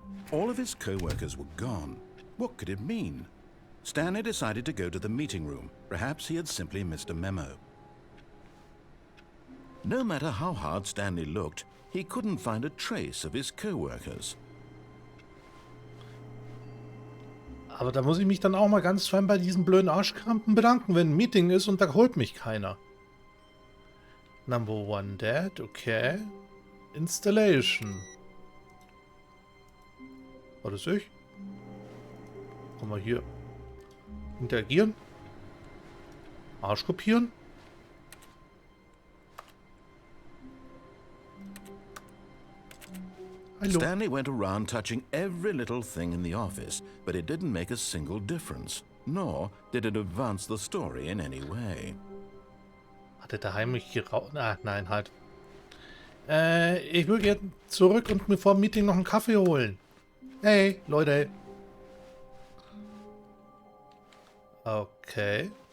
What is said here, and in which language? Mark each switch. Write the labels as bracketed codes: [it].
[en] All of his co-workers were gone. What could it mean? Stanley decided to go to the meeting room. Perhaps he had simply missed a memo. No matter how hard Stanley looked, he couldn't find a trace of his co-workers. [de] Aber da muss ich mich dann auch mal ganz fein bei diesen blöden Arschkrampen bedanken, wenn ein Meeting ist und da holt mich keiner. [en] Number one dead, okay. Installation. [de] War das ich? Kann man hier interagieren? Arsch kopieren? Hallo. [en] Stanley went around touching every little thing in the office, but it didn't make a single difference, nor did it advance the story in any way. [de] Hat er da heimlich geraucht? Ah, nein, halt. Ich würde jetzt zurück und mir vor dem Meeting noch einen Kaffee holen. Hey, Leute. Okay.